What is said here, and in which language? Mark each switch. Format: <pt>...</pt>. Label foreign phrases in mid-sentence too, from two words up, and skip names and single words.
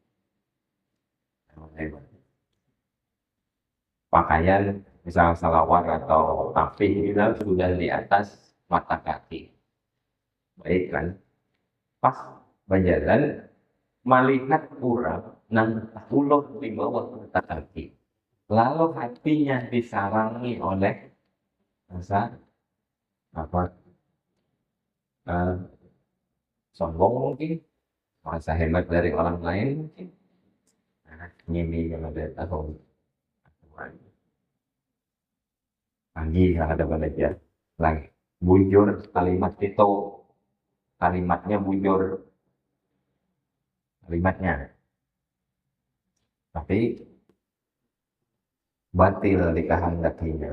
<bjn>Pakaian misal salawat atau tapih itu sudah di atas mata kaki. Baik kan? Pas berjalan melihat orang nang ulur di bawah mata kaki. Lalu hatinya disarangi oleh rasa sombong mungkin, merasa hebat dari orang lain mungkin. Ini yang ada tahu pagi ada belajar lagi bujur kalimat itu, kalimatnya bujur kalimatnya, tapi batil dikehendakinya.</bjn>